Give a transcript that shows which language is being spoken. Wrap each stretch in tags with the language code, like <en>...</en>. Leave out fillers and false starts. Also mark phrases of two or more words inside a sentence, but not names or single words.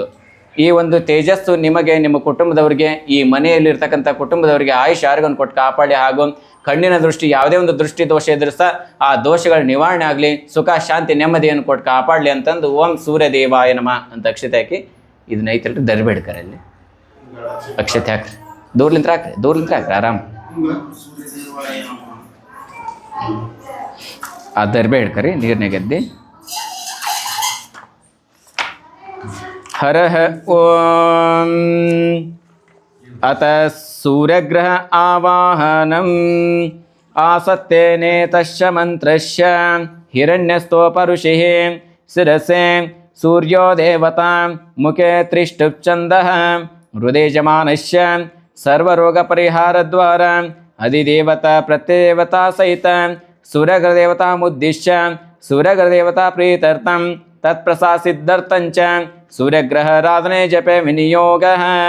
<kn>ಈ ಒಂದು ತೇಜಸ್ಸು ನಿಮಗೆ, ನಿಮ್ಮ ಕುಟುಂಬದವರಿಗೆ, ಈ ಮನೆಯಲ್ಲಿರ್ತಕ್ಕಂಥ ಕುಟುಂಬದವರಿಗೆ ಆಯುಷ್ ಆರೋಗ್ಯವನ್ನು ಕೊಟ್ಟು ಕಾಪಾಡಿ, ಹಾಗೂ ಕಣ್ಣಿನ ದೃಷ್ಟಿ, ಯಾವುದೇ ಒಂದು ದೃಷ್ಟಿ ದೋಷ ಇದ್ರೂ ಸಹ ಆ ದೋಷಗಳ ನಿವಾರಣೆ ಆಗಲಿ, ಸುಖ ಶಾಂತಿ ನೆಮ್ಮದಿಯನ್ನು ಕೊಟ್ಟು ಕಾಪಾಡಲಿ ಅಂತಂದು</kn> <sa>ಓಂ ಸೂರ್ಯದೇವಾಯ ನಮಃ</sa> <kn>ಅಂತ ಅಕ್ಷತೆ ಹಾಕಿ ಇದನ್ನ ಐತಲ್ರಿ ದರ್ಬೇಡ್ಕರಿ. ಅಲ್ಲಿ ಅಕ್ಷತೆ ಹಾಕ್ರಿ, ದೂರ್ಲಿಂತ್ರ ಹಾಕ್ರಿ ಆರಾಮ್. ಆ ದರ್ಬೆ ಹಿಡ್ಕರಿ ನೀರ್ನಾಗೆದ್ದಿ.</kn> <sa>ಹರಃ ಓಂ ಅತ ಸೂರ್ಯಗ್ರಹ ಆವಾಹನಂ ಆಸತ್ತೇನೇತಶ್ಚ ಮಂತ್ರಶ್ಚ ಹಿರಣ್ಯಸ್ಥೋ ಪರುಷಿಃ ಶಿರಸೆ ಸೂರ್ಯೋ ದೇವತಾ ಮುಖೆ ತ್ರಿಷ್ಟುಪ್ಛಂದಃ ಹೃದಯಜಮಾನಶ್ಚ ಸರ್ವರೋಗಪರಿಹಾರದ್ವಾರ ಅಧಿದೇವತಾ ಪ್ರತ್ಯದೇವತಾ ಸಹಿತ ಸೂರ್ಯಗ್ರಹದೇವತಾಮುದ್ದಿಶ್ಯ ಸೂರ್ಯಗ್ರಹದೇವತಾ ಪ್ರೀತ್ಯರ್ಥಂ ತತ್ಪ್ರಸಾಸಿದ್ಧರ್ಥಂಚ ಸೂರ್ಯಗ್ರಹರಾಧನೆ ಜಪೆ ವಿನಿಯೋಗಃ.</sa>